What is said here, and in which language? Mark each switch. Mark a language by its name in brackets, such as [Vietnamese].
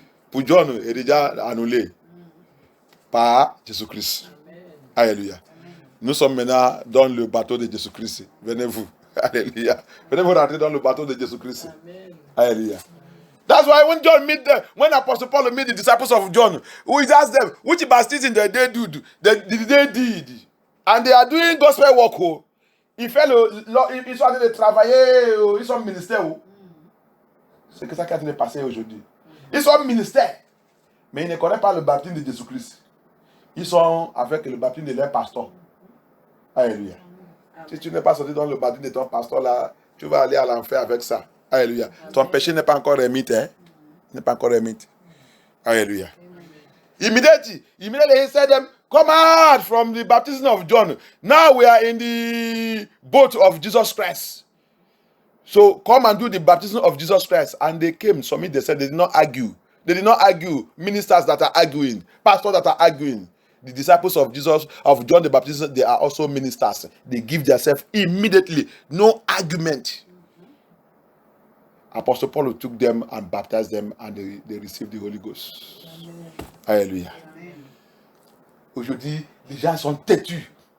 [French] Pour John, il est déjà annulé par Jésus-Christ. Alléluia. Nous sommes maintenant dans le bateau de Jésus-Christ. Venez-vous. Alléluia. Venez-vous rentrer dans le bateau de Jésus-Christ. Alléluia. [English] That's why when Apostle Paul met the disciples of John, he asked them, which baptism did they do? They did. And they are doing gospel work. [French] Ils sont en train de travailler, ils sont ministères. C'est que ça qui est passé aujourd'hui. Ils sont ministères, mais ils ne connaissent pas le baptême de Jésus-Christ. Ils sont avec le baptême de leur pasteur. Alléluia. Si tu n'es pas sorti dans le baptême de ton pasteur là, tu vas aller à l'enfer avec ça. Alléluia. Ton péché n'est pas encore remis, hein? N'est pas encore remis. Alléluia. [English] Immediately he said them, come out from the baptism of John. Now we are in the boat of Jesus Christ. So come and do the baptism of Jesus Christ. And they came, they said they did not argue. They did not argue. Ministers that are arguing, pastors that are arguing. The disciples of Jesus, of John the Baptist, they are also ministers. They give themselves immediately. No argument. Apostle Paul took them and baptized them and they received the Holy Ghost. Amen. Alléluia. Amen. [French] Aujourd'hui, les gens sont têtus.